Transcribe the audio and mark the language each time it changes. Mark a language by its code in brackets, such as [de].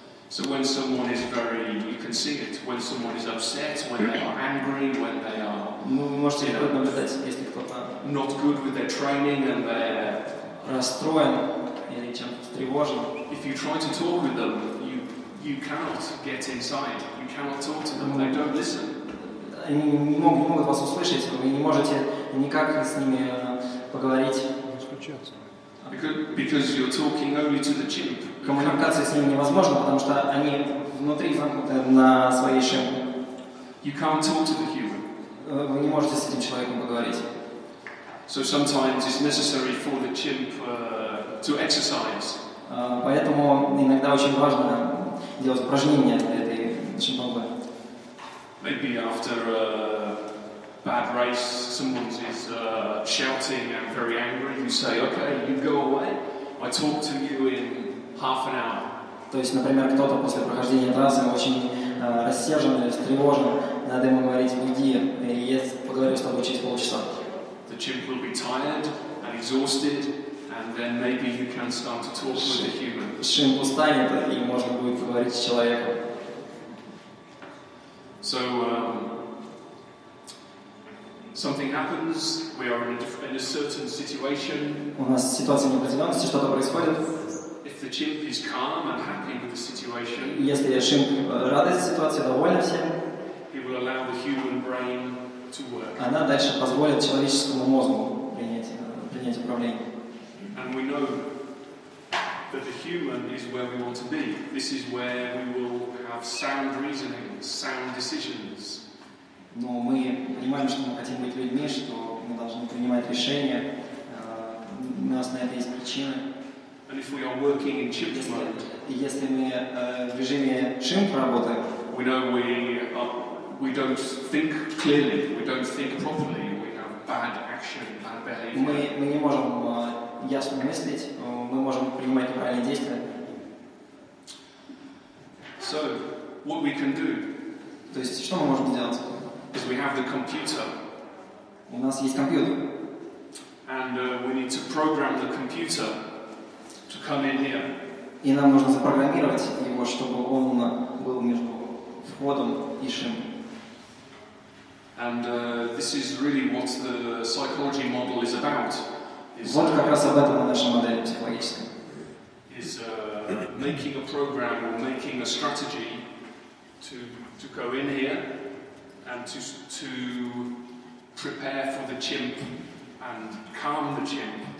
[en] So when someone is you can see it, when someone is upset, when they are angry, when they are [ru] вы можете наблюдать, если кто-то [en] not good with their training and they're [ru] расстроен или чем-то встревожен. [en] If you try to talk with them, you cannot get inside. You cannot talk to them. They don't listen. [ru] Они не могут вас услышать, вы не можете никак с ними поговорить. [en] Because you're talking only to the chimp. [ru] Коммуникация с ними невозможна, потому что они внутри замкнуты на своей шимпе. [en] You can't talk to the human. [ru] Вы не можете с этим человеком поговорить. [en] So sometimes it's necessary for the chimp to exercise. [ru] Поэтому иногда очень важно делать упражнения для этой шимпанзе. [en] Maybe after a bad race, someone is shouting and very angry. You say, "Okay, you go away. I talk to you in half an hour." [ru] То есть, например, кто-то после прохождения трассы очень рассержен или встревожен, надо ему говорить: "Уйди, и я поговорю с тобой через полчаса." [en] The chimp will be tired and exhausted, and then maybe you can start to talk with the human. [ru] Шимп устанет, и можно будет поговорить с человеком. [en] So something happens. We are in a certain situation. [ru] У нас ситуация неопределенности, что-то происходит. [en] If the chimp is calm and happy with the situation, [ru] если шимп рад этой ситуации, доволен всем, [en] he will allow the human brain to work. [ru] Она дальше позволит человеческому мозгу принять управление. [en] And we know that the human is where we want to be. This is where we will have sound reasoning, sound decisions. [ru] Но мы понимаем, что мы хотим быть людьми, что мы должны принимать решения. У нас на это есть причины. [en] And if we are working in chimp mode, [ru] если мы в режиме шимп работаем, [en] we know we don't think clearly, we don't think properly, we have bad action, bad behavior. [ru] Мы не можем ясно мыслить, мы можем принимать неправильные действия. [en] So, what we can do [ru] То есть, что мы можем сделать? [en] is we have the computer. [ru] У нас есть компьютер. [en] And we need to program the computer to come in here. [ru] И нам нужно запрограммировать его, чтобы он был между входом и шим. [en] And this is really what the psychology model is about. [ru] Вот как раз об этом и наша модель психологическая. [en] Is making a program or making a strategy to go in here and to prepare for the chimp and calm the chimp.